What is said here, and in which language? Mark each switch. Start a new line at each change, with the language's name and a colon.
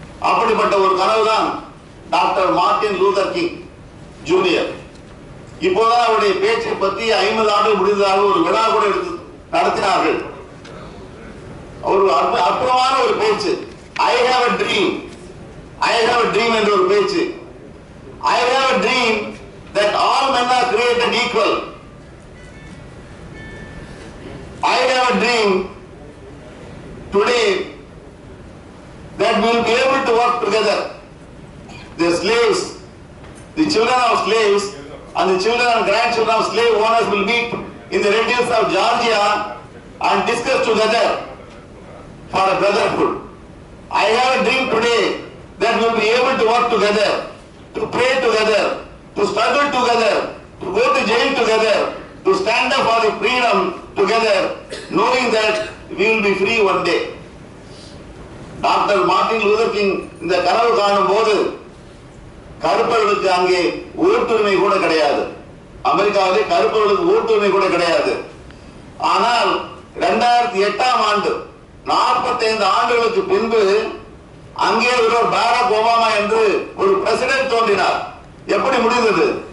Tamil: அப்படிப்பட்ட ஒரு கனவுதான் doctor Martin Luther king junior. இப்போதான் அவருடைய பேச்சை பற்றி 50 ஆண்டுகள் முடிந்ததாக ஒரு விழா கூட எடுத்து நடத்தினார்கள். ஒரு அற்புதமான ஒரு பேச்சு,
English: I have a dream, I have a dream
Tamil: என்ற ஒரு பேச்சு.
English: I have a dream that all men are created equal. I have a dream today that we will be able to work together. The slaves, the children of slaves and the children and grandchildren of slave owners will meet in the red hills of Georgia and discuss together for a brotherhood. I have a dream today that we will be able to work together, to pray together, to struggle together, to go to jail together, to stand up for the freedom together, knowing that we will be free one day.
Tamil: Doctor Martin Luther king இந்த கனவு காணும் போது கருப்பர்களுக்கு அங்கே ஓட்டுரிமை கூட கிடையாது. அமெரிக்காவிலே கருப்பர்களுக்கு ஓட்டுரிமை கூட கிடையாது. ஆனால் 2008ஆம் ஆண்டு 45 ஆண்டுகளுக்கு பின்பு அங்கே ஒரு பாரக் ஒபாமா என்று ஒரு பிரசிடென்ட் தோன்றினார். எப்படி முடிந்தது?